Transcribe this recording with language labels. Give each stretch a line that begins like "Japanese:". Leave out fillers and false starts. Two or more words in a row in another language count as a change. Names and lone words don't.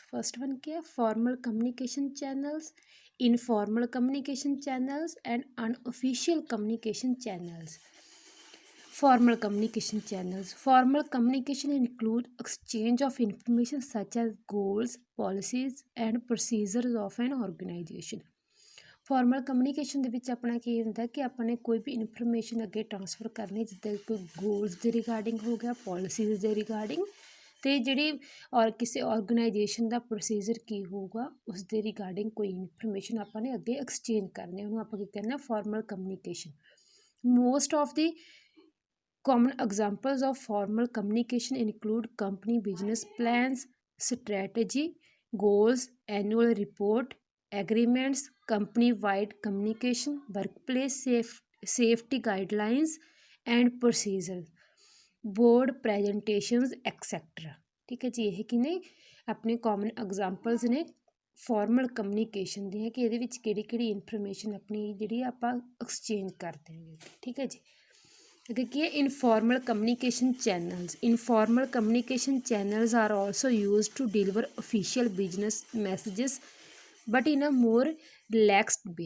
English: First one क्या formal communication channels, informal communication channels and unofficial communication channels. Formal communication channels. Formal communication include exchange of information such as goals, policies and procedures of an organization. formal communication
Punjabi: ਦੇ ਵਿੱਚ ਆਪਣਾ ਕੀ ਹੁੰਦਾ ਕਿ ਆਪਾਂ ਨੇ ਕੋਈ ਵੀ ਇਨਫੋਰਮੇਸ਼ਨ ਅੱਗੇ ਟਰਾਂਸਫਰ ਕਰਨੀ, ਜਿੱਦਾਂ ਕੋਈ ਗੋਲਸ ਦੇ ਰਿਗਾਰਡਿੰਗ ਹੋ ਗਿਆ, ਪੋਲਿਸੀਜ਼ ਦੇ ਰਿਗਾਰਡਿੰਗ, ਅਤੇ ਜਿਹੜੀ ਔਰ ਕਿਸੇ ਔਰਗਨਾਈਜੇਸ਼ਨ ਦਾ ਪ੍ਰੋਸੀਜਰ ਕੀ ਹੋਊਗਾ ਉਸ ਦੇ ਰਿਗਾਰਡਿੰਗ ਕੋਈ ਇਨਫੋਰਮੇਸ਼ਨ ਆਪਾਂ ਨੇ ਅੱਗੇ ਐਕਸਚੇਂਜ ਕਰਨੀ, ਉਹਨੂੰ ਆਪਾਂ ਕੀ ਕਹਿੰਦੇ ਹਾਂ
English: formal communication. most of the common examples of formal communication include company business plans, strategy, goals, annual report, agreements, company-wide communication, workplace safety guidelines and procedures, board presentations, etc.
Punjabi: ਠੀਕ ਹੈ ਜੀ, ਇਹ ਕੀ ਨੇ ਆਪਣੇ
English: common examples
Punjabi: ਨੇ
English: formal communication
Punjabi: ਦੀਆਂ ਕਿ ਇਹਦੇ ਵਿੱਚ ਕਿਹੜੀ ਕਿਹੜੀ ਇਨਫੋਰਮੇਸ਼ਨ ਆਪਣੀ ਜਿਹੜੀ ਆਪਾਂ ਐਕਸਚੇਂਜ ਕਰਦੇ ਹਾਂ। ਠੀਕ ਹੈ ਜੀ। ਅੱਗੇ ਕੀ ਹੈ
English: informal communication channels. informal communication channels are also used to deliver official business messages but in a more relaxed way.